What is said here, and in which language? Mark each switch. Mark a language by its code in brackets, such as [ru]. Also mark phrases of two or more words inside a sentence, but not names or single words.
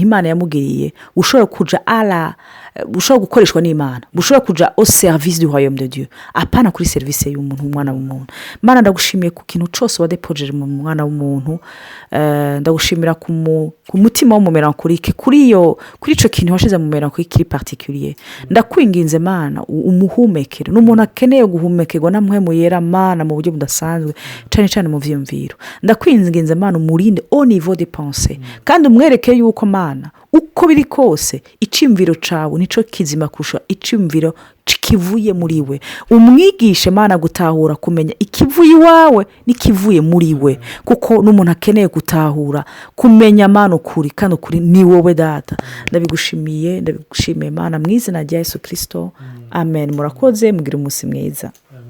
[rn] imana yamugiriye ushobora kuja bushobora gukoreshwa n'imana bushobora kuja [fr] au service du royaume de Dieu [rn] apana kuri service y'umuntu umwana w'umuntu mana ndagushimiye ku kintu cyose wadepojeje mu mwana w'umuntu ndagushimira ku mutima w'umumelankolike kuri ico kintu washize mu melankolike kiri particulier ndakwinginze mana umuhumekere n'umuntu akeneye guhumekerwa na mpemu yera mana mu buryo budasanzwe cyane mu vyumviro ndakwinginze mana umurinde [fr] au niveau des pensées [rn] kandi umwereke yuko mana uko biri kose icimviro cawe nico kizima kurusha icimviro kivuye muri we umwigishe mana gutahura kumenya ikivuye iwawe n'ikivuye muri we kuko n'umuntu akeneye gutahura kumenya mana ukuri kandi ukuri ni wowe data ndabigushimiye mana mu izina rya Yesu Kristo amen murakoze mugira umunsi mwiza.